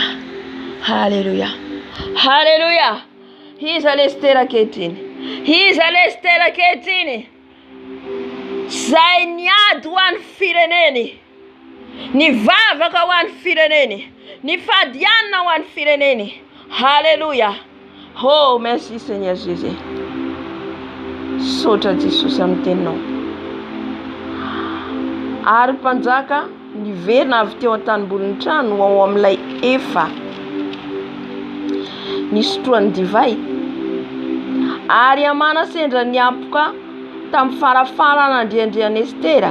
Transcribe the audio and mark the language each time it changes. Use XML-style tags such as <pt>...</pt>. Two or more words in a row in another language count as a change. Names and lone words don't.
<mg>Halleluja. Halleluja. Iza ilay Estera ankehitriny, iza ilay Estera ankehitriny, zay niady ho an'ny fireneny, nivavaka ho an'ny fireneny, nifadianina ho an'ny fireneny. Halleluja.</mg> <fr>Oh, merci Seigneur Jésus.</fr> <mg>Sotra Jesosy amin'ny teninao. Ary mpanjaka niverina avy teo an-tanimbolin'ny trano ao amin'ilay efa nisotroany divay, ary Hamana sendra niampoka tamin'ny farafara nandriandrian'i Estera.</mg>